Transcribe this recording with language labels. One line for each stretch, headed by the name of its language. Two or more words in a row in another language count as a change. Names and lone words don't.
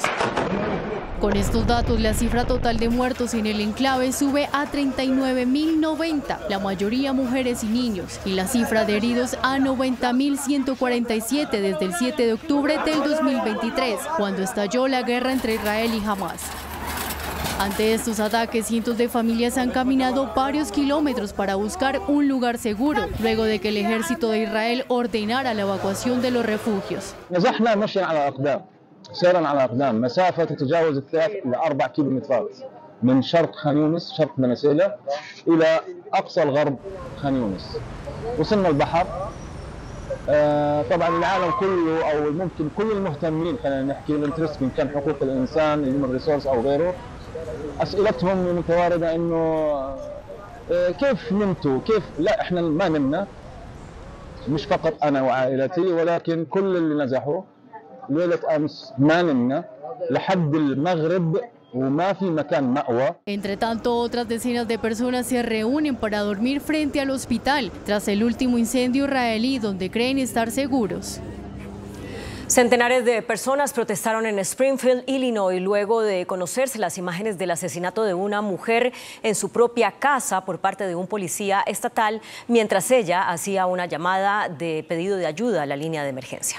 Spanish: Con estos datos, la cifra total de muertos en el enclave sube a 39.090, la mayoría mujeres y niños, y la cifra de heridos a 90.147 desde el 7 de octubre del 2023, cuando estalló la guerra entre Israel y Hamás. Ante estos ataques, cientos de familias han caminado varios kilómetros para buscar un lugar seguro, luego de que el ejército de Israel ordenara la evacuación de los refugios.
Arabic: سيرا على أقدام مسافة تتجاوز 3 إلى 4 كيلومترات من شرق خان يونس شرق بني سويلة إلى أقصى الغرب خان يونس. وصلنا البحر طبعا العالم كله أو ممكن كل المهتمين خلينا نحكي الانترست من كان حقوق الإنسان
English: human resource
Arabic: أو غيره أسئلتهم متواردة إنه كيف نمتوا كيف لا إحنا ما نمنا مش فقط أنا وعائلتي ولكن كل اللي نزحوا ليلة أمس ما نمنا لحد المغرب وما في مكان مأوى.
Spanish: Entre tanto, otras decenas de personas se reúnen para dormir frente al hospital tras el último incendio israelí donde creen estar seguros. Centenares de personas protestaron en Springfield, Illinois, luego de conocerse las imágenes del asesinato de una mujer en su propia casa por parte de un policía estatal, mientras ella hacía una llamada de pedido de ayuda a la línea de emergencia.